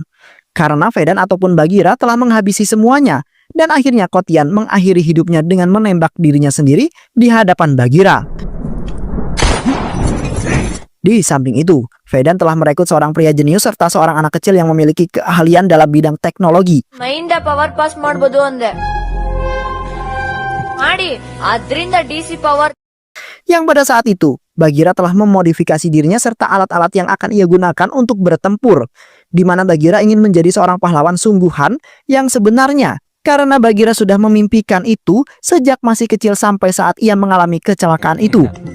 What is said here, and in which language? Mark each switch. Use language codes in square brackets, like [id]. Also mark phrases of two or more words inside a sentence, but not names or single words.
[id] Karena Vedan ataupun Bagheera telah menghabisi semuanya. Dan akhirnya Kotian mengakhiri hidupnya dengan menembak dirinya sendiri di hadapan Bagheera. Di samping itu, Vedan telah merekrut seorang pria jenius serta seorang anak kecil yang memiliki keahlian dalam bidang teknologi. [en] Power pass [kn] ಮಾಡಬಹುದು ಅಂದೆ ಮಾಡಿ ಅದರಿಂದ [en] DC power. [id] Yang pada saat itu, Bagheera telah memodifikasi dirinya serta alat-alat yang akan ia gunakan untuk bertempur, di mana Bagheera ingin menjadi seorang pahlawan sungguhan yang sebenarnya. Karena Bagheera sudah memimpikan itu sejak masih kecil sampai saat ia mengalami kecelakaan itu.